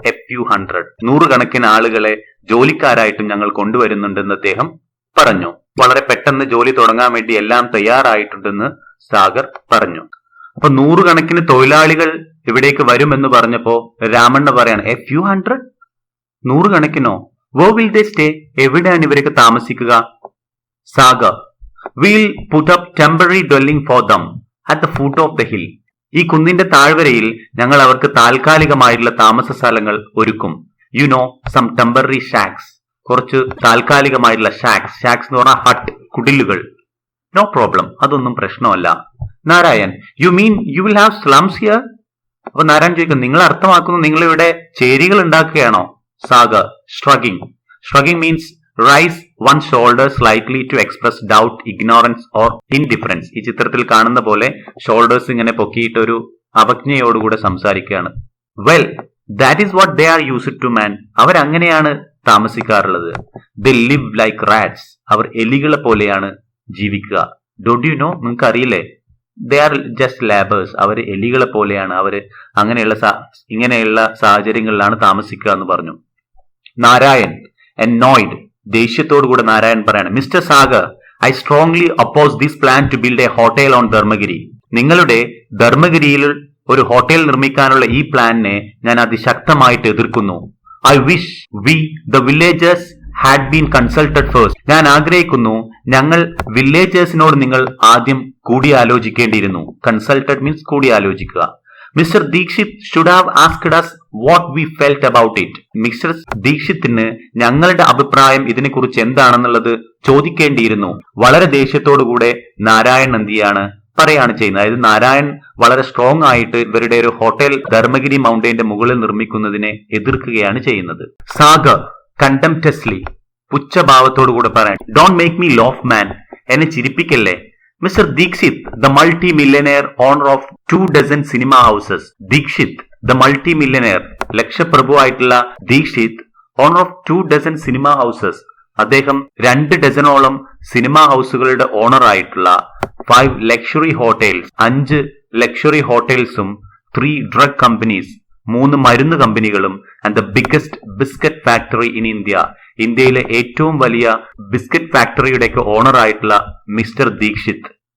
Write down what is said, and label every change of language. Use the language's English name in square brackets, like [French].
[English] a few hundred, [Malayalam] നൂറുകണക്കിന് ആളുകളെ ജോലിക്കാരായിട്ടും ഞങ്ങൾ കൊണ്ടുവരുന്നുണ്ടെന്ന് അദ്ദേഹം പറഞ്ഞു. വളരെ പെട്ടെന്ന് ജോലി തുടങ്ങാൻ വേണ്ടി എല്ലാം തയ്യാറായിട്ടുണ്ടെന്ന് സാഗർ പറഞ്ഞു. അപ്പൊ നൂറുകണക്കിന് തൊഴിലാളികൾ ഇവിടേക്ക് വരുമെന്ന് പറഞ്ഞപ്പോ രാമണ്ണ പറയാണ്, [English] a few hundred, [Malayalam] നൂറുകണക്കിനോ? [English] Where will they stay? [Malayalam] എവിടെയാണ് ഇവരൊക്കെ താമസിക്കുക? [English] Sagar, we'll put up temporary dwelling for them at the foot of the hill. [Malayalam] ഈ കുന്നിന്റെ താഴ്വരയിൽ ഞങ്ങൾ അവർക്ക് താൽക്കാലികമായിട്ടുള്ള താമസ സ്ഥലങ്ങൾ ഒരുക്കും. [English] you know, some temporary shacks, [Malayalam] കുറച്ച് താൽക്കാലികമായിട്ടുള്ള ഷാക്സ്. ഷാക്സ് എന്ന് പറഞ്ഞാൽ ഹട്ട്, കുടിലുകൾ. [English] no problem, [Malayalam] അതൊന്നും പ്രശ്നമല്ല. Narayan, [English] You mean you will have slums here? [Malayalam] അപ്പൊ നാരായൺ ചോദിക്കും, നിങ്ങൾ അർത്ഥമാക്കുന്നു നിങ്ങൾ ഇവിടെ ചേരികൾ ഉണ്ടാക്കുകയാണോ? [English] Sagar shrugging. Shrugging means raise one's shoulders slightly to express doubt, ignorance or indifference. [Malayalam] ഈ ചിത്രത്തിൽ കാണുന്ന പോലെ ഷോൾഡേഴ്സ് ഇങ്ങനെ പൊക്കിയിട്ട് ഒരു അവജ്ഞയോടുകൂടെ സംസാരിക്കുകയാണ്. [English] Well, that is what they are used to man. [Malayalam] അവരങ്ങനെയാണ് താമസിക്കാറുള്ളത്. [English] they live like rats, [Malayalam] അവർ എലികളെ പോലെയാണ് ജീവിക്കുക. [English] don't you know, [Malayalam] നിങ്ങൾക്ക് അറിയില്ലേ? [English] they are just labours, [Malayalam] അവർ എലികളെ പോലെയാണ്, അവര് ഇങ്ങനെയുള്ള സാഹചര്യങ്ങളിലാണ് താമസിക്കുക എന്ന് പറഞ്ഞു. [English] Narayan annoyed, [Malayalam] ദേഷ്യത്തോടുകൂടെ നാരായൺ പറയാണ്, [English] Mister Sagar, I strongly oppose this plan to build a hotel on Dharmagiri. [Malayalam] നിങ്ങളുടെ ധർമ്മഗിരിയിൽ ഒരു ഹോട്ടൽ നിർമ്മിക്കാനുള്ള ഈ പ്ലാനിനെ ഞാൻ അതിശക്തമായിട്ട് എതിർക്കുന്നു. [English] I wish we the villagers had been consulted first. [Malayalam] ഞാൻ ആഗ്രഹിക്കുന്നു ഞങ്ങൾ വില്ലേജേഴ്സിനോട് നിങ്ങൾ ആദ്യം കൂടിയാലോചിക്കേണ്ടിയിരുന്നു. Consulted means കൂടിയാലോചിക്കുക. [English] Mister Dikshit should have asked us what we felt about it. [Malayalam] Mister ദീക്ഷിത്തിന് ഞങ്ങളുടെ അഭിപ്രായം ഇതിനെക്കുറിച്ച് എന്താണെന്നുള്ളത് ചോദിക്കേണ്ടിയിരുന്നു. വളരെ ദേഷ്യത്തോടുകൂടെ നാരായൺ എന്തിയാണ് പറയാണ് ചെയ്യുന്നത്. അതായത് നാരായൺ വളരെ സ്ട്രോങ് ആയിട്ട് ഇവരുടെ ഒരു ഹോട്ടൽ ധർമ്മഗിരി മൗണ്ടൈന്റെ മുകളിൽ നിർമ്മിക്കുന്നതിനെ എതിർക്കുകയാണ് ചെയ്യുന്നത്. [English] Sagar contemptuously, [Malayalam] പുച്ഛഭാവത്തോടുകൂടെ പറയാൻ, [English] don't make me laugh man, [Malayalam] എന്നെ ചിരിപ്പിക്കല്ലേ. [English] Mr. Dixit, the multi-millionaire owner of 24 cinema houses. Dixit, the multi-millionaire, [Malayalam] ലക്ഷപ്രഭുവായിട്ടുള്ള Dikshit, [English] Owner of 24 cinema houses. [Malayalam] അദ്ദേഹം 2 ഡസനോളം സിനിമാ ഹൗസുകളുടെ ഓണർ ആയിട്ടുള്ള 5 luxury hotels, 5 luxury ഹോട്ടൽസും 3 drug companies, 3 മരുന്ന് കമ്പനികളും, [English] and the biggest biscuit factory in India, [Malayalam] ഇന്ത്യയിലെ ഏറ്റവും വലിയ biscuit ഫാക്ടറിയുടെയൊക്കെ owner ആയിട്ടുള്ള mister Dikshit.